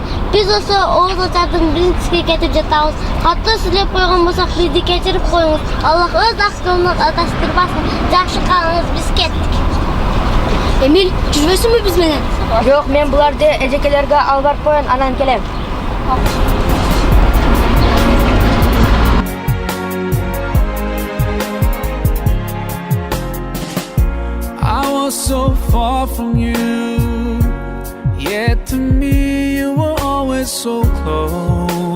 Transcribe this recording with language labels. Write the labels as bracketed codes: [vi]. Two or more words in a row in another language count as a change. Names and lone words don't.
[ky] Биз болсо ооз ачардын биринчисине кетип жатабыз. Катты сүйлөп койгон болсок, бизди кечирип коюңуз. Аллах өз ак жолуна адаштырбасын. Жакшы калыңыз, биз кеттик. Эмил, жүрбөсүңбү биз менен? Жок, мен буларды эжекелерге алып барып коеюн, анан келем. [en] I was so far from you, yet to me you were always so close.